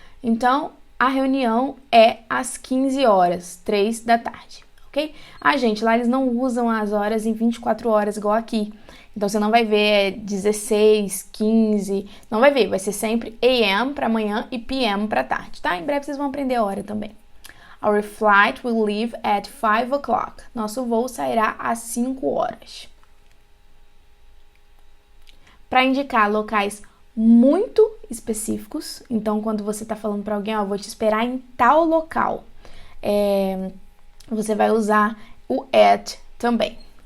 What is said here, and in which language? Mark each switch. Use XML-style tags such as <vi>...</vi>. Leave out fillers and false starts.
<pt>Então, a reunião é às 15 horas, 3 da tarde, ok? Gente, lá eles não usam as horas em 24 horas, igual aqui. Então, você não vai ver 16, 15, não vai ver, vai ser sempre AM para manhã e PM para tarde, tá? Em breve vocês vão aprender a hora também.</pt> <en>Our flight will leave at 5 o'clock.</en> <pt>Nosso voo sairá às 5 horas. Para indicar locais muito específicos, então quando você está falando para alguém, vou te esperar em tal local, você vai usar o at também.</pt>